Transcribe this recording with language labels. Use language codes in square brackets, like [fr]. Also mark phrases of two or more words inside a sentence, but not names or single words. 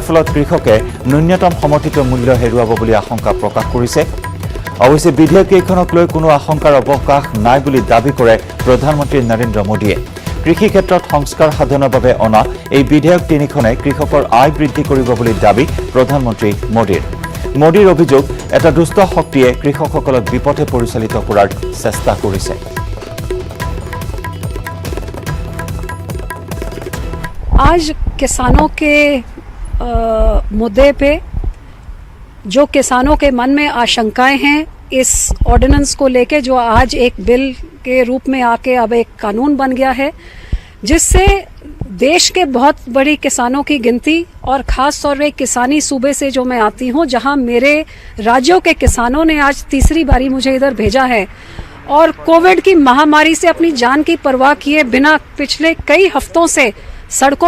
[as] ফলত কৃষকে ন্যূনতম সমৰ্থিত মূল্য হেৰুৱাব বুলি আশংকা প্ৰকাশ কৰিছে অৱশ্যে বিধেয়ক কেইখনক লৈ কোনো আশংকাৰ অৱকাশ নাই বুলি দাবী কৰে প্ৰধানমন্ত্ৰী নৰেন্দ্ৰ মোদীয়ে কৃষি ক্ষেত্ৰত সংস্কাৰ সাধনৰ বাবে অনা এই বিধেয়ক তিনিখনে কৃষকৰ আয় বৃদ্ধি কৰিব বুলি দাবী প্ৰধানমন্ত্ৰী মোদীৰ অভিযোগ এটা দুষ্ট শক্তিয়ে কৃষকসকলক বিপথে পৰিচালিত কৰাৰ চেষ্টা কৰিছে [hi] आज किसानों के मुद्दे पे जो किसानों के मन में आशंकाएं हैं इस ऑर्डिनेंस को लेके जो आज एक बिल के रूप में आके अब एक कानून बन गया है जिससे देश के बहुत बड़ी किसानों की गिनती और खास तौर पे किसानी सूबे से जो मैं आती हूँ जहाँ मेरे राज्यों के किसानों ने आज तीसरी बारी मुझे इधर भेजा है और कोविड की महामारी से अपनी जान की परवाह किए बिना पिछले कई हफ्तों से सड़कों